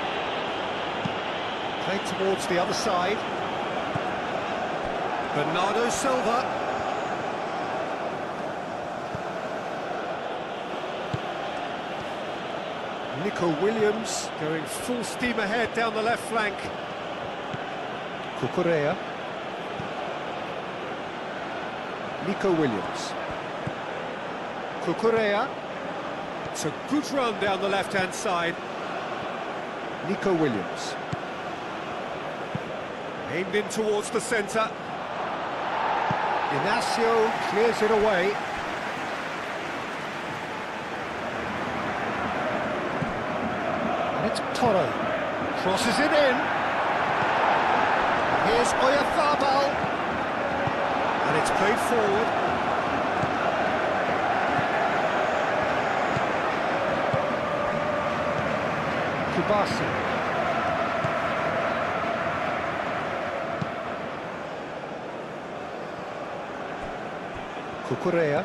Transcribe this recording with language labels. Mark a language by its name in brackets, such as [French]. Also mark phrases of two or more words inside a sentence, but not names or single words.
[English] Played towards the other side. Bernardo Silva. Nico Williams going full steam ahead down the left flank. Cucurella. Nico Williams. Cucurella. It's a good run down the left-hand side. Nico Williams. Aimed in towards the centre. Inacio clears it away. And it's Toro. Crosses it in. Here's Oyarzabal. And it's played forward. Kubasi. Cucurella.